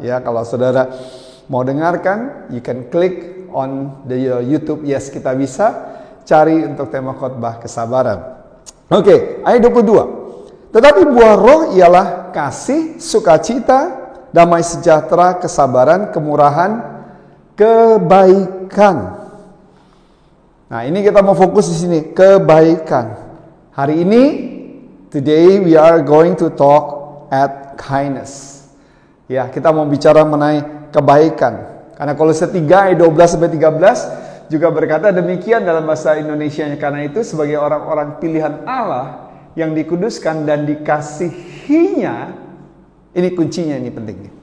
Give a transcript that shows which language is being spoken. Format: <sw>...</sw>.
<id>Ya, kalau saudara mau dengarkan,</id> <en>you can click on the YouTube</en> <id>Yes Kita Bisa, cari untuk tema khotbah kesabaran. Oke, ayat 22. Tetapi buah roh ialah kasih, sukacita, damai sejahtera, kesabaran, kemurahan, kebaikan. Nah, ini kita mau fokus di sini, kebaikan. Hari ini,</id> <en>today we are going to talk at kindness.</en> <id>Ya, kita mau bicara mengenai kebaikan. Karena Kolose 3 ayat 12 sampai 13 juga berkata demikian dalam bahasa Indonesianya. Karena itu sebagai orang-orang pilihan Allah yang dikuduskan dan dikasihinya, ini kuncinya, ini penting.</id>